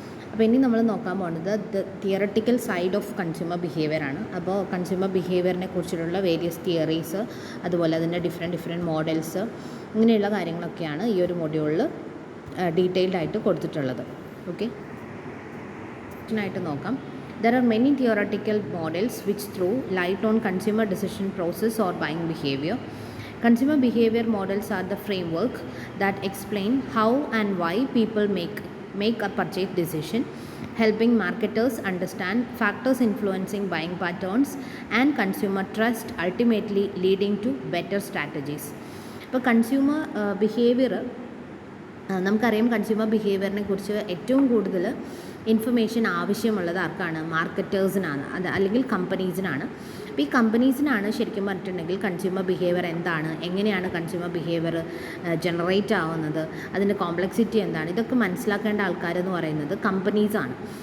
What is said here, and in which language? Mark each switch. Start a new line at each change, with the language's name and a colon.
Malayalam: അപ്പോൾ ഇനി നമ്മൾ നോക്കാൻ പോകുന്നത്
English: theoretical side of consumer behaviour
Malayalam: ആണ്. അപ്പോൾ കൺസ്യൂമർ ബിഹേവിയറിനെ കുറിച്ചിട്ടുള്ള വേരിയസ് തിയറീസ്, അതുപോലെ അതിൻ്റെ ഡിഫറെൻറ്റ് മോഡൽസ്, ഇങ്ങനെയുള്ള കാര്യങ്ങളൊക്കെയാണ് ഈ ഒരു മൊഡ്യൂളിൽ ഡീറ്റെയിൽഡ് ആയിട്ട് കൊടുത്തിട്ടുള്ളത്. ഓക്കെ, ആയിട്ട് നോക്കാം.
English: There are many theoretical models which throw light on consumer decision process or buying behavior. Consumer behavior models are the framework that explain how and why people make a purchase decision, helping marketers understand factors influencing buying patterns and consumer trust, ultimately leading to better strategies.
Malayalam: ഇപ്പോൾ consumer behaviour നമുക്കറിയാം. Consumer ബിഹേവിയറിനെ കുറിച്ച് ഏറ്റവും കൂടുതൽ information ആവശ്യമുള്ളത് ആർക്കാണ്? മാർക്കറ്റേഴ്സിനാണ്, അത് അല്ലെങ്കിൽ കമ്പനീസിനാണ്. അപ്പോൾ ഈ കമ്പനീസിനാണ് ശരിക്കും പറഞ്ഞിട്ടുണ്ടെങ്കിൽ കൺസ്യൂമർ ബിഹേവിയർ എന്താണ്, എങ്ങനെയാണ് കൺസ്യൂമർ ബിഹേവിയർ ജനറേറ്റ് ആവുന്നത്, അതിൻ്റെ കോംപ്ലക്സിറ്റി എന്താണ്, ഇതൊക്കെ മനസ്സിലാക്കേണ്ട ആൾക്കാരെന്ന് പറയുന്നത് കമ്പനീസാണ്.